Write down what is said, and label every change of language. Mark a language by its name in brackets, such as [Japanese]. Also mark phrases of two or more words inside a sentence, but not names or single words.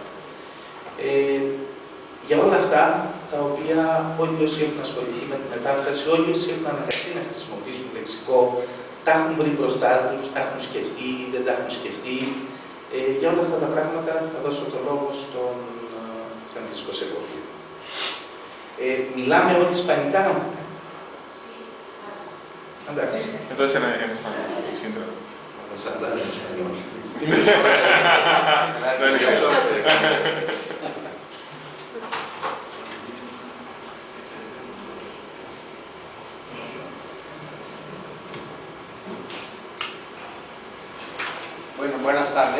[Greek] Για όλα αυτά, τα οποία όλοι όσοι έχουν ασχοληθεί με τη μετάφραση, όλοι όσοι έχουν αναγκαστεί να χρησιμοποιήσουν λεξικό, τα έχουν βρει μπροστά τους, τα έχουν σκεφτεί ή δεν τα έχουν σκεφτεί. Για όλα αυτά τα πράγματα θα δώσω το λόγο στον Φραντσίσκο Σεγόβια. Μιλάμε όλοι ισπανικά. Εντάξει. [Spanish] Entonces en español, sin duda. Vamos a hablar en español. Bueno, buenas tardes.